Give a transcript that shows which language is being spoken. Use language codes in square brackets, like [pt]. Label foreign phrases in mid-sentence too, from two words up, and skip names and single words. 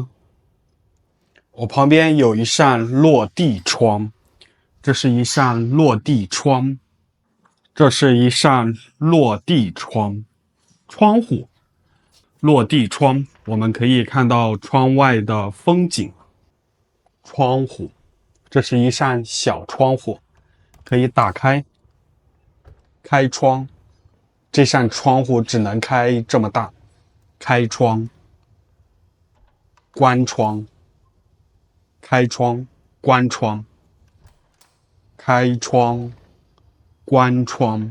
[zh] 我旁邊有一扇落地窗，這是一扇落地窗。窗戶，落地窗，我們可以看到窗外的風景。窗戶，這是一扇小窗戶，可以打開，開窗。這扇窗戶只能開這麼大，開窗，關窗，開窗，關窗，開窗，關窗。